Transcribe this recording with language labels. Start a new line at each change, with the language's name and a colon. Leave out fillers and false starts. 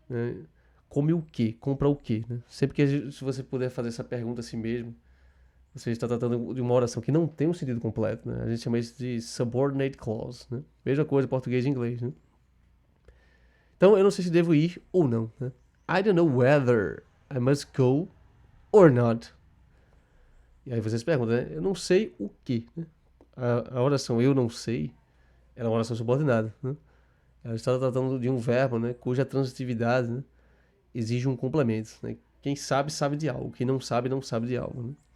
Portuguese: Né? Come o quê? Compra o quê? Né? Sempre que se você puder fazer essa pergunta a si mesmo, você está tratando de uma oração que não tem um sentido completo. Né? A gente chama isso de subordinate clause. Né? Mesma coisa em português e inglês. Né? Então eu não sei se devo ir ou não. Né?
English: I don't know whether I must go or not.
Portuguese: E aí você se pergunta, né? Eu não sei o que. Né? A oração eu não sei é uma oração subordinada. Né? Ela está tratando de um verbo, né, cuja transitividade, né, exige um complemento. Né? Quem sabe, sabe de algo. Quem não sabe, não sabe de algo. Né?